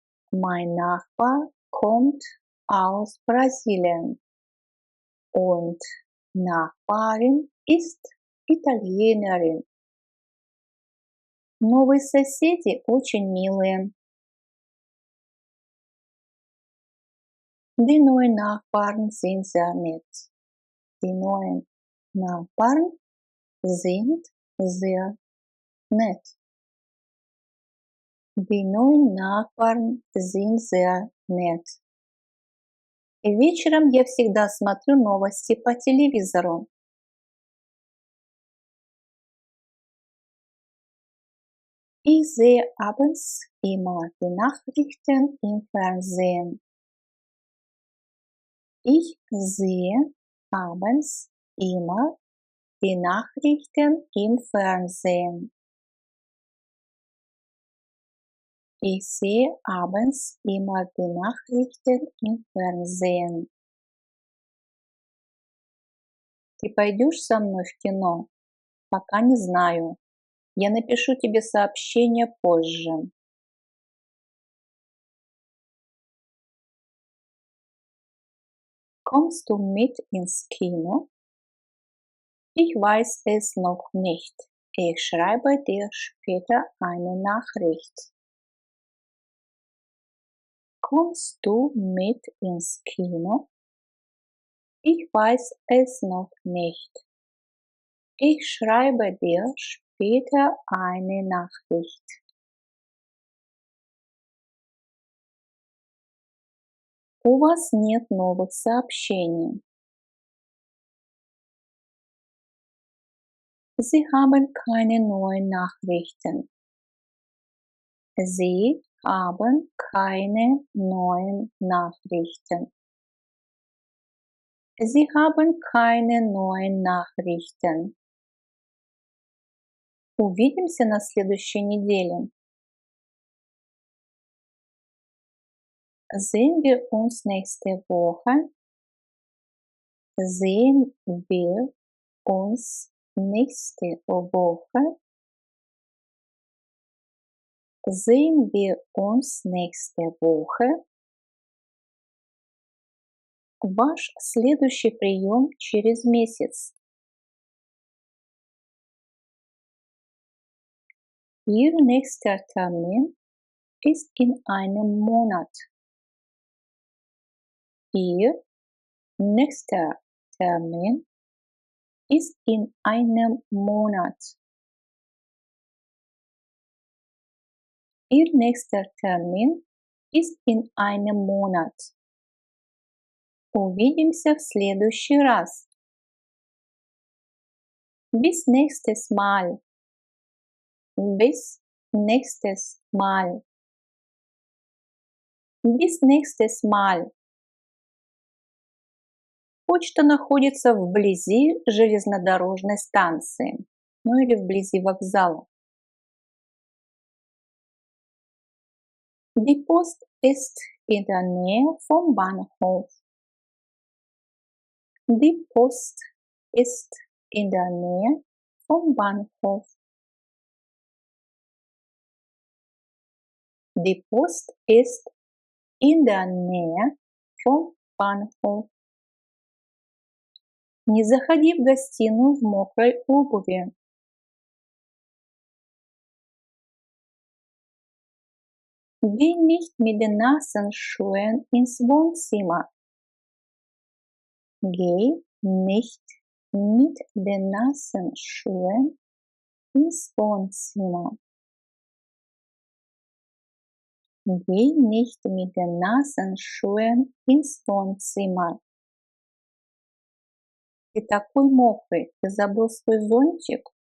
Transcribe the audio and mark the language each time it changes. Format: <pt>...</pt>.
<de>Mein Nachbar kommt aus Brasilien und Nachbarin ist Italienerin.</de> <ru>Новые соседи очень милые.</ru> <de>Die neuen Nachbarn sind sehr nett. Die neuen Nachbarn sind sehr nett. Die neuen Nachbarn sind sehr nett.</de> <ru>И вечером я всегда смотрю новости по телевизору.</ru> <de>Ich sehe abends immer die Nachrichten im Fernsehen. Ich sehe abends immer die Nachrichten im Fernsehen. Ich sehe abends immer die Nachrichten im Fernsehen.</de> <ru>Ты пойдешь со мной в кино? Пока не знаю. Я напишу тебе сообщение позже.</ru> <de>Kommst du mit ins Kino? Ich weiß es noch nicht. Ich schreibe dir später eine Nachricht. Kommst du mit ins Kino? Ich weiß es noch nicht. Ich schreibe dir später eine Nachricht.</de> <ru>У вас нет новых сообщений.</ru> <de>Sie haben keine neuen Nachrichten. Sie haben keine neuen Nachrichten. Sie haben keine neuen Nachrichten.</de> <ru>Увидимся на следующей неделе.</ru> <de>Sehen wir uns nächste Woche? Sehen wir uns nächste Woche? Sehen wir uns nächste Woche?</de> <ru>Ваш следующий прием через месяц.</ru> <de>Ihr nächster Termin ist in einem Monat. Ihr nächster Termin ist in einem Monat. Ihr nächster Termin ist in einem Monat.</de> <ru>Увидимся в следующий раз.</ru> <de>Bis nächstes Mal. Bis nächstes Mal. Bis nächstes Mal.</de> <ru>Почта находится вблизи железнодорожной станции, ну или вблизи вокзала.</ru> <de>Die Post ist in der Nähe vom Bahnhof. Die Post ist in der Nähe vom Bahnhof. Die Post ist in der Nähe vom Bahnhof.</de> <ru>Не заходи в гостиную в мокрой обуви.</ru> <de>Geh nicht mit den nassen Schuhen ins Wohnzimmer. Geh nicht mit den nassen Schuhen ins Wohnzimmer. Geh nicht mit den nassen Schuhen ins Wohnzimmer.</de> <ru>Ты такой мокрый, ты забыл свой зонтик?</ru>